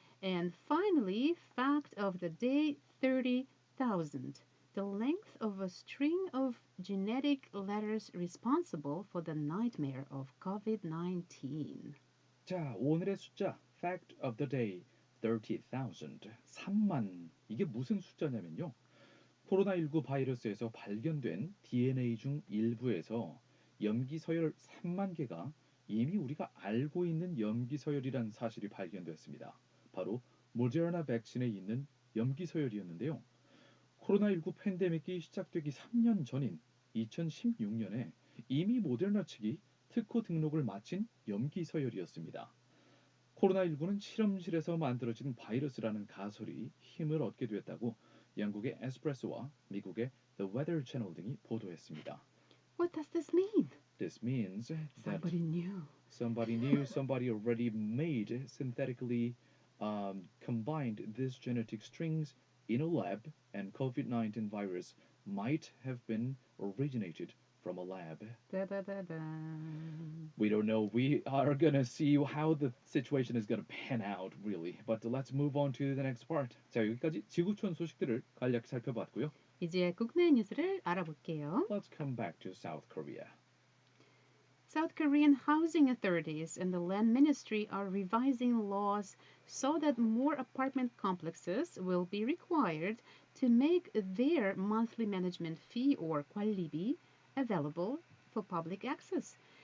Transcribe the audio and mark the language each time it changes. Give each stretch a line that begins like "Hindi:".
English: And finally, fact of the day, 30,000. The length of a string of genetic letters responsible for the nightmare of COVID-19.
Korean: 자, 오늘의 숫자,
English: fact of the day,
Korean: 30,000, 3만. 이게 무슨 숫자냐면요. 코로나19 바이러스에서 발견된 DNA 중 일부에서 염기서열 3만 개가 이미 우리가 알고 있는 염기서열이란 사실이 발견됐습니다. 바로 모데르나 백신에 있는 염기서열이었는데요. 코로나19 팬데믹이 시작되기 3년 전인 2016년에 이미 모데르나 측이 특허 등록을 마친 염기서열이었습니다. 코로나19는 실험실에서 만들어진 바이러스라는 가설이 힘을 얻게 됐다고 영국의 에스프레소와 미국의 The Weather Channel 등이 보도했습니다.
English: What does this mean? This means that Somebody knew. somebody already made synthetically combined these genetic strings in a lab, and COVID-19 virus might have been originated from a lab. Da, da, da, da. We don't know. We are gonna see how the situation is gonna pan out, really. But let's move on to the next part.
Korean: 자, 여기까지 지구촌 소식들을 간략히 살펴봤고요. 이제 국내 뉴스를 알아볼게요.
English: Let's come back to South Korea. South Korean housing authorities and the land ministry are revising laws so that more apartment complexes will be required to make their monthly management fee or 관리비 available for public access.